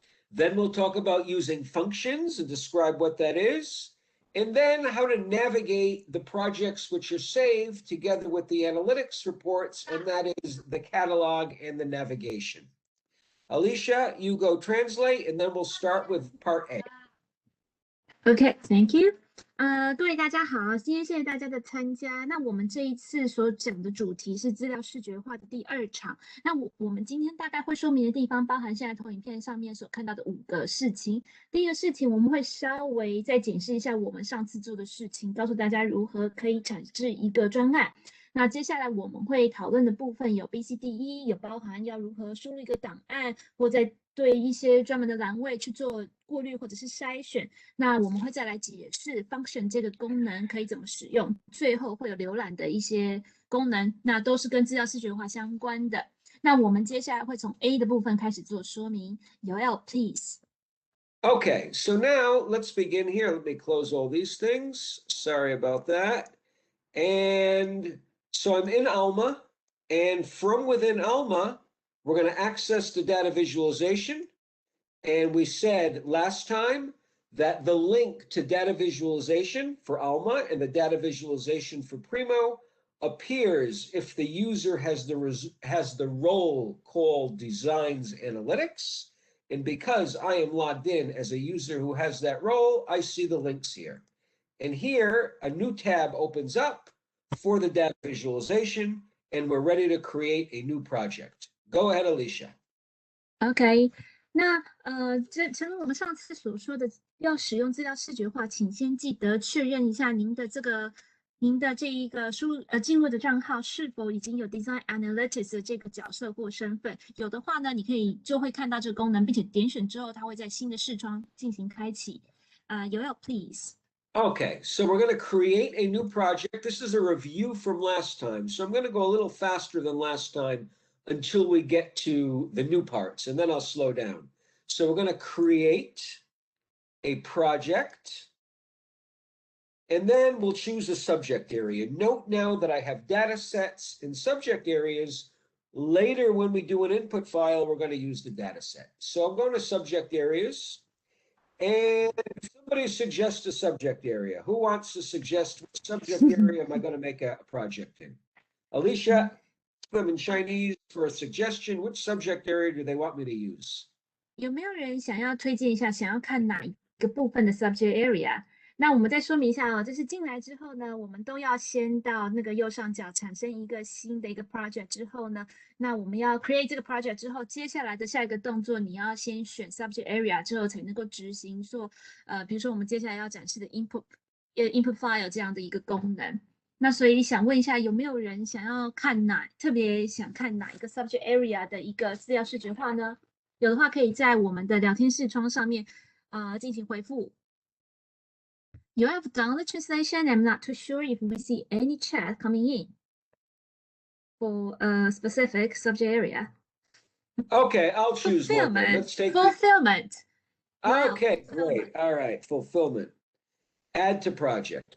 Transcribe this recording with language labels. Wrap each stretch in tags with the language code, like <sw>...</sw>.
<en>Then we'll talk about using functions and describe what that is. And then how to navigate the projects which are saved together with the analytics reports, and that is the catalog and the navigation. Alicia, you go translate, and then we'll start with part A. Okay, thank you.</en> <zh>各位大家好，今天谢谢大家的参加。那我们这一次所讲的主题是资料视觉化的第2场。那我们今天大概会说明的地方，包含现在投影片上面所看到的5个事情。第一个事情，我们会稍微再检视一下我们上次做的事情，告诉大家如何可以产制一个专案。那接下来我们会讨论的部分有 BCDE， 有包含要如何输入一个档案，或在对一些专门的栏位去做过滤或者是筛选。那我们会再来解释 function 这个功能可以怎么使用，最后会有浏览的一些功能，那都是跟资料视觉化相关的。那我们接下来会从 A 的部分开始做说明。</zh> <en>Yoel, please. Okay, so now let's begin here. Let me close all these things. Sorry about that. And so I'm in Alma, and from within Alma, we're going to access the data visualization. And we said last time that the link to data visualization for Alma and the data visualization for Primo appears if the user has the role called Designs Analytics. And because I am logged in as a user who has that role, I see the links here. And here, a new tab opens up for the data visualization, and we're ready to create a new project. Go ahead, Alicia. Okay.</en> <zh>那正如我们上次所说的，要使用资料视觉化，请先记得确认一下您的这一个进入的账号是否已经有 Design Analytics 的这个角色或身份。有的话呢，你就会看到这个功能，并且点选之后，它会在新的视窗进行开启。</zh> <en>Yoel, please. Okay, so we're going to create a new project. This is a review from last time, so I'm going to go a little faster than last time until we get to the new parts, and then I'll slow down. So we're going to create a project, and then we'll choose a subject area. Note now that I have data sets and subject areas. Later, when we do an input file, we're going to use the data set. So I'm going to subject areas, and somebody suggest a subject area. Who wants to suggest what subject area am I going to make a project in? Alicia, them in Chinese for a suggestion. Which subject area do they want me to use?</en> <zh>有没有人想要推荐一下，想要看哪一个部分的 subject area？那我们再说明一下哦，就是进来之后呢，我们都要先到那个右上角产生一个新的一个 project 之后呢，那我们要 create 这个 project 之后，接下来的下一个动作，你要先选 subject area 之后才能够执行做比如说我们接下来要展示的 input file 这样的一个功能。那所以想问一下，有没有人想要看特别想看哪一个 subject area 的一个资料视觉化呢？有的话可以在我们的聊天视窗上面进行回复。</zh> <en>You have done the translation. I'm not too sure if we see any chat coming in for a specific subject area. Okay, I'll choose one. Let's take fulfillment. Okay, great. All right, fulfillment. Add to project.</en>